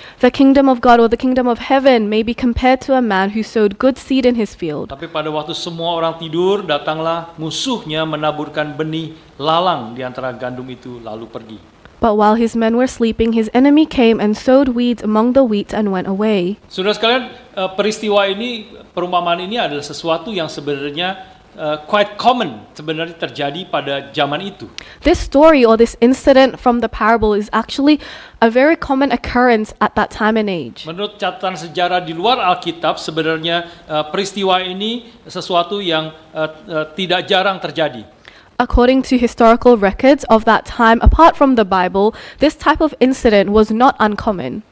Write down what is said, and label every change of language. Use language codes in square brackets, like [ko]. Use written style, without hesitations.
[en] The kingdom of God or the kingdom of heaven may be compared to a man who sowed good seed in his field. [id] Tapi pada waktu semua orang tidur, datanglah musuhnya menaburkan benih lalang di antara gandum itu lalu pergi. [en] But while his men were sleeping, his enemy came and sowed weeds among the wheat and went away. [id] Saudara sekalian, peristiwa ini, perumpamaan ini adalah sesuatu yang sebenarnya quite common sebenarnya terjadi pada zaman itu. [en] This story or this incident from the parable is actually a very common occurrence at that time and age. [id] Menurut catatan sejarah di luar Alkitab, sebenarnya peristiwa ini sesuatu yang tidak jarang terjadi. [en] According to historical records of that time, apart from the Bible, this type of incident was not uncommon.